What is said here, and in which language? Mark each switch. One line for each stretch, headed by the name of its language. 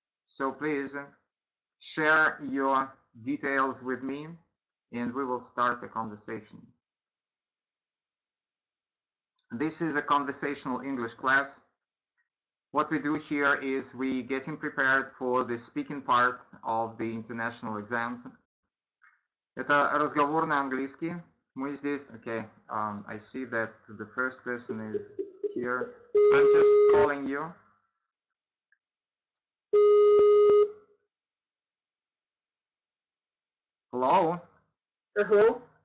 English: So please share your details with me and we will start a conversation. This is a conversational English class. What we do here is we getting prepared for the speaking part of the international exams.
Russian: Это разговорный английский. Мы здесь,
English: okay, I see that the first person is here. I'm just calling you. Hello? Hello.